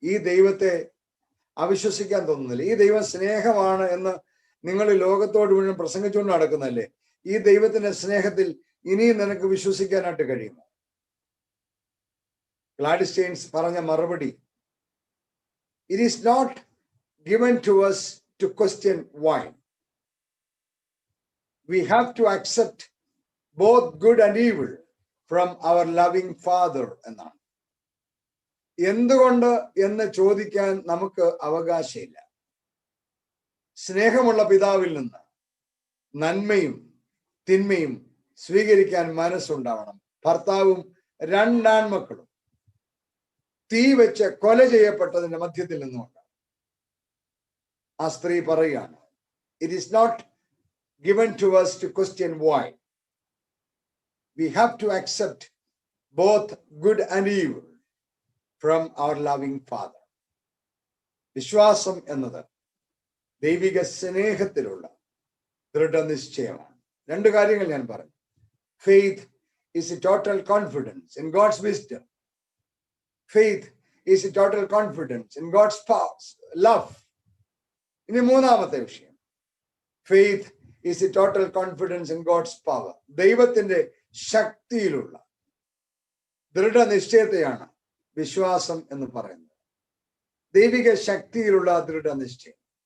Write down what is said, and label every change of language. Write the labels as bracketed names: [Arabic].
[Malayalam] ഈ ദൈവത്തെ അവിശ്വസിക്കാൻ തോന്നുന്നില്ലേ? ഈ ദൈവം സ്നേഹമാണ് എന്ന് നിങ്ങൾ ലോകത്തോട് മുഴുവൻ പ്രസംഗിച്ചുകൊണ്ട് നടക്കുന്നല്ലേ? ഈ ദൈവത്തിന്റെ സ്നേഹത്തിൽ ഇനിയും നിനക്ക് വിശ്വസിക്കാനായിട്ട് കഴിയുമോ? ഗ്ലാഡിസ് സ്റ്റെയിൻസ് പറഞ്ഞ മറുപടി, [English] It is not given to us to question why. We have to accept both good and evil from our loving Father [Malayalam] എന്നാണ്. എന്തുകൊണ്ട് എന്ന് ചോദിക്കാൻ നമുക്ക് അവകാശമില്ല. സ്നേഹമുള്ള പിതാവിൽ നിന്ന് നന്മയും തിന്മയും സ്വീകരിക്കാൻ മനസ്സുണ്ടാവണം. ഭർത്താവും 2 ആൺമക്കളും തീ വെച്ച് കൊല ചെയ്യപ്പെട്ടതിന്റെ മധ്യത്തിൽ നിന്നുകൊണ്ട് ആ സ്ത്രീ പറയുകയാണ്, [English] It is not given to us to question why. We have to accept both good and evil from our loving Father. [Malayalam] വിശ്വാസം എന്നത് ദൈവിക സ്നേഹത്തിലുള്ള ദൃഢനിശ്ചയമാണ്. 2 കാര്യങ്ങൾ ഞാൻ പറഞ്ഞു. [English] Faith is a total confidence in God's wisdom. Faith is a total confidence in God's power, love. [Malayalam] ഇനി 3ാമത്തെ വിഷയം, [English] Faith is a total confidence in God's power. [Malayalam] ദൈവത്തിന്റെ ശക്തിയിലുള്ള ദൃഢനിശ്ചയത്തെയാണ് വിശ്വാസം എന്ന് പറയുന്നത്. ദൈവിക ശക്തിയിലുള്ള ദൃഢനിശ്ചയം.